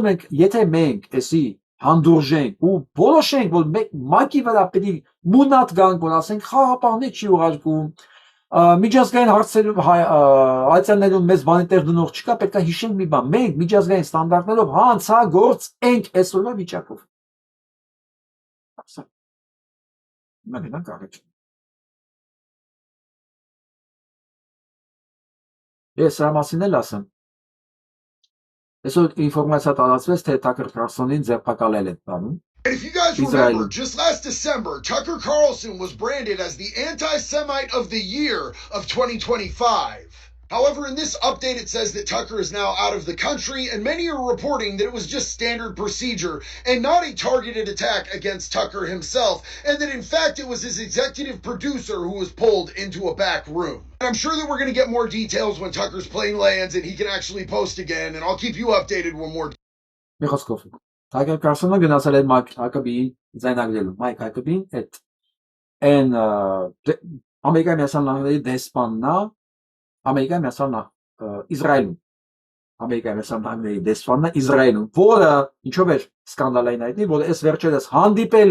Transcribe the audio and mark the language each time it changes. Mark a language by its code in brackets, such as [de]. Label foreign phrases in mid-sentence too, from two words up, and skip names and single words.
[hy] մենք, եթե մենք էսի հանդուրժենք ու որոշենք, որ ՄԱԿ-ի վրա պետք է մունատ գանք, որ ասենք խաղապահներ չի ուղարկում, միջազգային հարցերում հայցաններում մեզ բանիտեղ դնող չկա, պետք է հիշենք մի բան, մենք միջազգային ստանդարտներով հանցագործ ենք այսօրվա վիճակով։ Մենակ առիթ։ Ես սրա մասին էլ ասեմ։ Այսօր ինֆորմացիա տարածվեց, թե Թաքեր Քարլսոնին ձերբակալել են բանում։ [en] If you guys remember, just last December, Tucker Carlson was branded as the anti-Semite of the year of 2025. However, in this update, it says that Tucker is now out of the country, and many are reporting that it was just standard procedure and not a targeted attack against Tucker himself, and that in fact it was his executive producer who was pulled into a back room. And I'm sure that we're going to get more details when Tucker's plane lands and he can actually post again, and I'll keep you updated one more time. [hy] Թաքեր Քարլսոնը գնացել է Մայք Հակոբիին ձայնագրելու։ Մայք Հակոբին այդ այն Ամերիկայի Միացյալ Նահանգների դեսպանն է, Ամերիկայի Միացյալ Իսրայելում։ Ամերիկայի Միացյալ Նահանգների դեսպանն է Իսրայելում, որը ինչով էր սկանդալային հայտնի, որ այս վերջերս հանդիպել